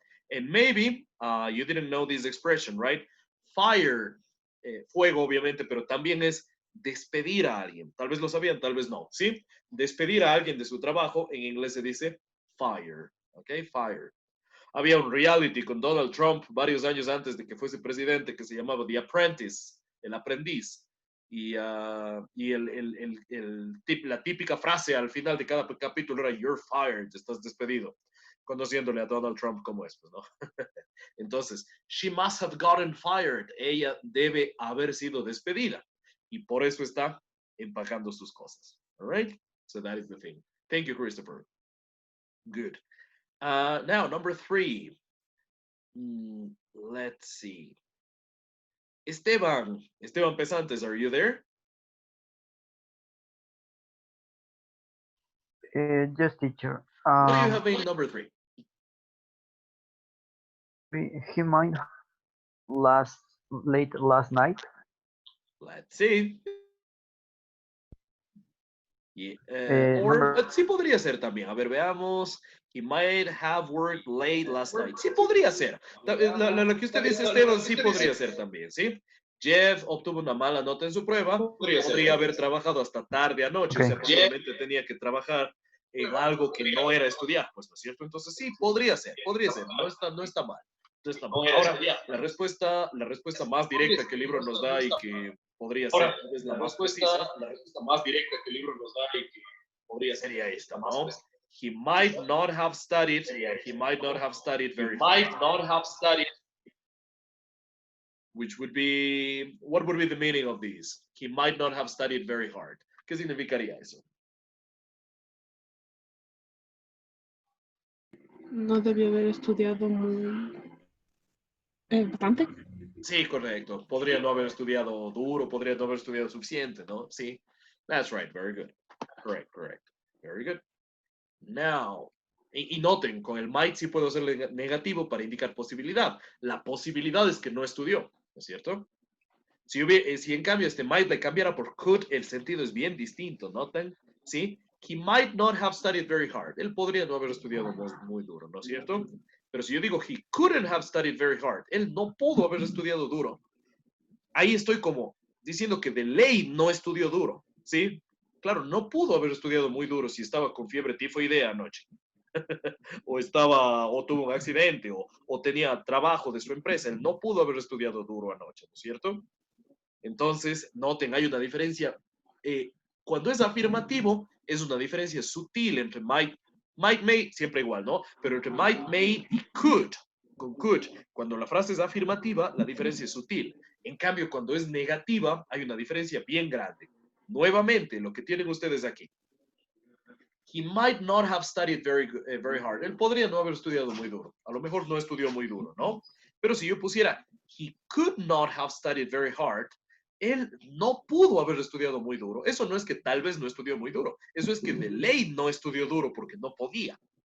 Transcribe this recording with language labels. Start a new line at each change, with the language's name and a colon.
English: And maybe you didn't know this expression, right?
Spanish: Fire, fuego obviamente, pero también es despedir a alguien. Tal vez lo sabían, tal vez no, ¿sí? Despedir a alguien de su trabajo, en inglés se dice fire, ¿ok? Fire. Había un reality con Donald Trump varios años antes de que fuese presidente que se llamaba The Apprentice, el aprendiz. Y la típica frase al final de cada capítulo era
English: "You're fired",
Spanish: estás despedido, conociéndole a Donald Trump como es, pues, ¿no? Entonces,
English: she must have gotten fired.
Spanish: Ella debe haber sido despedida. Y por eso está empacando sus cosas.
English: All right? So that is the thing. Thank you, Christopher. Good. Now, number 3. Let's see. Esteban Pesantes, are you there? Yes, teacher. What do you have in number 3? He might late last night. Let's see. Yeah, Number
Spanish: sí podría ser también. A ver, veamos.
English: He might have worked late last night.
Spanish: Sí podría ser. Lo que usted dice, Esteban, sí podría ser también, ¿sí? Jeff obtuvo una mala nota en su prueba. Podría haber trabajado hasta tarde anoche.
English: Okay.
Spanish: O sea, probablemente tenía que trabajar en algo que no era estudiar. Pues, ¿no es cierto? Entonces, sí, podría ser. Podría ser. No está mal. No está mal. Ahora, la respuesta más directa que el libro nos da y que podría ser es la más precisa. La respuesta más directa que el libro nos da y que podría ser sería esta, ¿no?
English: He might not have studied. He might not have studied very hard. Which would be, what would be the meaning of this? He might not have studied very hard.
Spanish: ¿Qué significaría eso? No debió haber estudiado muy bastante. Sí, correcto. Podría no haber estudiado duro, podría no haber estudiado suficiente, ¿no?
English: Sí. That's right. Very good. Correct. Very good. Now,
Spanish: y noten, con el might sí puedo hacerle negativo para indicar posibilidad. La posibilidad es que no estudió, ¿no es cierto? Si en cambio este might le cambiara por could, el sentido es bien distinto, ¿noten? ¿Sí?
English: He might not have studied very hard.
Spanish: Él podría no haber estudiado muy duro, ¿no es cierto? Pero si yo digo
English: he couldn't have studied very hard,
Spanish: él no pudo haber estudiado duro. Ahí estoy como diciendo que de ley no estudió duro, ¿sí? Claro, no pudo haber estudiado muy duro si estaba con fiebre tifoidea anoche. o tuvo un accidente, o tenía trabajo de su empresa. Él no pudo haber estudiado duro anoche, ¿no es cierto? Entonces, noten, hay una diferencia. Cuando es afirmativo, es una diferencia sutil entre might, may, siempre igual, ¿no? Pero entre might, may y could, con could, cuando la frase es afirmativa, la diferencia es sutil. En cambio, cuando es negativa, hay una diferencia bien grande. Nuevamente, lo que tienen ustedes aquí.
English: He might not have studied very hard.
Spanish: Él podría no haber estudiado muy duro. A lo mejor no estudió muy duro, ¿no? Pero si yo pusiera,
English: he could not have studied very hard,
Spanish: él no pudo haber estudiado muy duro. Eso no es que tal vez no estudió muy duro. Eso es que de ley no estudió duro porque no podía.